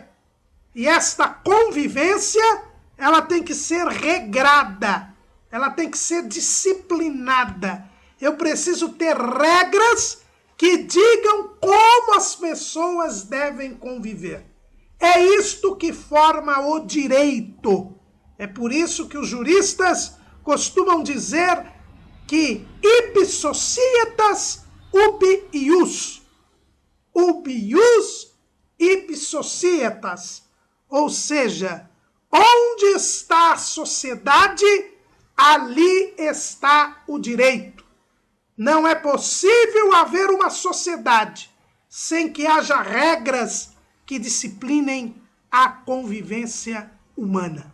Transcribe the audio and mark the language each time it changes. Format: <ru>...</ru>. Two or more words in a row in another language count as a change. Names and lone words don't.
<pt>E esta convivência, ela tem que ser regrada, ela tem que ser disciplinada. Eu preciso ter regras que digam como as pessoas devem conviver. É isto que forma o direito. É por isso que os juristas costumam dizer que</pt> <la>ibi societas ubi ius. Ubi ius, ibi societas.</la> <pt>Ou seja, onde está a sociedade, ali está o direito. Não é possível haver uma sociedade sem que haja regras que disciplinem a convivência humana.</pt>